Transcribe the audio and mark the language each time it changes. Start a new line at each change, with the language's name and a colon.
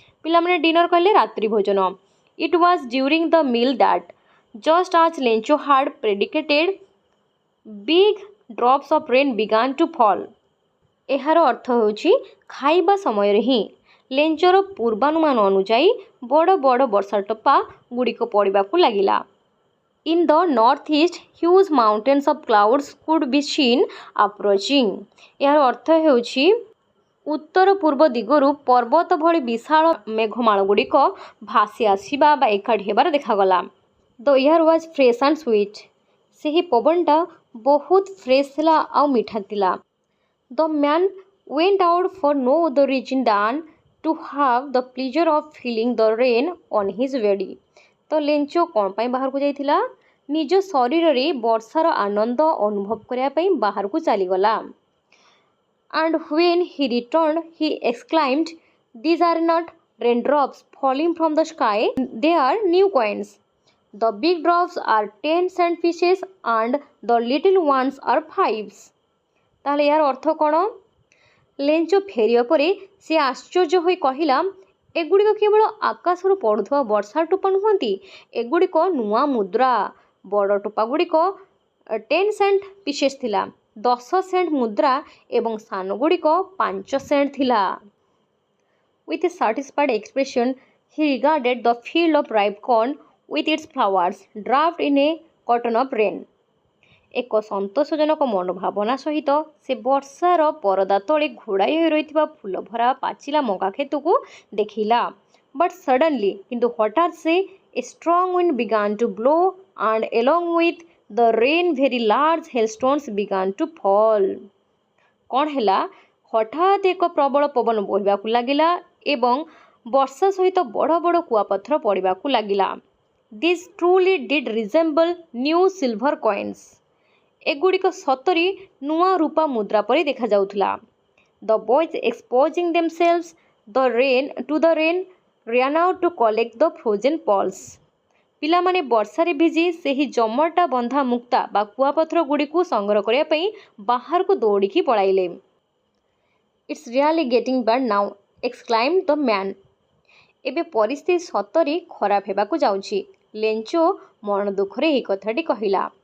Odia: ପିଲାମାନେ ଡିନର କଲେ, ରାତ୍ରି ଭୋଜନ।
English: It was during the meal that just as Lencho had predicted big drops of rain began to fall.
Odia: ଏହାର ଅର୍ଥ ହେଉଛି ଖାଇବା ସମୟରେ ହିଁ ଲେଞ୍ଚର ପୂର୍ବାନୁମାନ ଅନୁଯାୟୀ ବଡ଼ ବଡ଼ ବର୍ଷା ଟୋପା ଗୁଡ଼ିକ ପଡ଼ିବାକୁ ଲାଗିଲା।
English: In the northeast, huge mountains of clouds could be seen approaching.
Odia: ଏହାର ଅର୍ଥ ହେଉଛି ଉତ୍ତର ପୂର୍ବ ଦିଗରୁ ପର୍ବତ ଭଳି ବିଶାଳ ମେଘମାଳ ଗୁଡ଼ିକ ଭାସି ଆସିବା ବା ଏକାଠି ହେବାର ଦେଖାଗଲା।
English: The air was fresh and sweet.
Odia: ସେହି ପବନଟା ବହୁତ ଫ୍ରେଶ୍ ଥିଲା ଆଉ ମିଠା ଥିଲା।
English: The man went out for no other reason than to have the pleasure of feeling the rain on his body.
Odia: ତ ଲେଞ୍ଚୋ କ'ଣ ପାଇଁ ବାହାରକୁ ଯାଇଥିଲା? ନିଜ ଶରୀରରେ ବର୍ଷାର ଆନନ୍ଦ ଅନୁଭବ କରିବା ପାଇଁ ବାହାରକୁ ଚାଲିଗଲା।
English: And when he returned, he exclaimed, "These are not raindrops falling from the sky, they are new coins. The big drops are 10 cent pieces and the little ones are 5s."
Odia: ତାହେଲେ ଏହାର ଅର୍ଥ କ'ଣ? ଲେଞ୍ଚୋ ଫେରିବା ପରେ ସେ ଆଶ୍ଚର୍ଯ୍ୟ ହୋଇ କହିଲା, ଏଗୁଡ଼ିକ କେବଳ ଆକାଶରୁ ପଡ଼ୁଥିବା ବର୍ଷା ଟୋପା ନୁହନ୍ତି, ଏଗୁଡ଼ିକ ନୂଆ ମୁଦ୍ରା। ବଡ଼ ଟୋପା ଗୁଡ଼ିକ 10 ସେଣ୍ଟ ପିସେସ୍ ଥିଲା, 10 ସେଣ୍ଟ ମୁଦ୍ରା, ଏବଂ ସାନ ଗୁଡ଼ିକ 5 ସେଣ୍ଟ ଥିଲା।
English: With a satisfied expression, he regarded the field of ripe corn with its flowers draped in a cotton of rain.
Odia: ଏକ ସନ୍ତୋଷଜନକ ମନୋଭାବନା ସହିତ ସେ ବର୍ଷାର ପରଦା ତଳେ ଘୋଡ଼ାଇ ହୋଇ ରହିଥିବା ଫୁଲ ଭରା ପାଚିଲା ମକା କ୍ଷେତକୁ ଦେଖିଲା।
English: But suddenly,
Odia: କିନ୍ତୁ ହଠାତ୍ ସେ
English: a strong wind began to blow and along with the rain very large hailstones began to fall.
Odia: କ'ଣ ହେଲା? ହଠାତ୍ ଏକ ପ୍ରବଳ ପବନ ବହିବାକୁ ଲାଗିଲା ଏବଂ ବର୍ଷା ସହିତ ବଡ଼ ବଡ଼ କୁଆପଥର ପଡ଼ିବାକୁ ଲାଗିଲା।
English: These truly did resemble new silver coins.
Odia: ଏଗୁଡ଼ିକ ସତରେ ନୂଆ ରୂପା ମୁଦ୍ରା ପରି ଦେଖାଯାଉଥିଲା।
English: The boys exposing themselves to the rain ran out to collect the frozen pearls.
Odia: ପିଲାମାନେ ବର୍ଷାରେ ଭିଜି ସେହି ଜମଟା ବନ୍ଧା ମୁକ୍ତା ବା କୁଆପଥର ଗୁଡ଼ିକୁ ସଂଗ୍ରହ କରିବା ପାଇଁ ବାହାରକୁ ଦୌଡ଼ିକି ପଳାଇଲେ।
English: It's really getting bad now exclaimed the man.
Odia: ଏବେ ପରିସ୍ଥିତି ସତରେ ଖରାପ ହେବାକୁ ଯାଉଛି। ଲେଞ୍ଚୋ ମନ ଦୁଃଖରେ ଏହି କଥାଟି କହିଲା।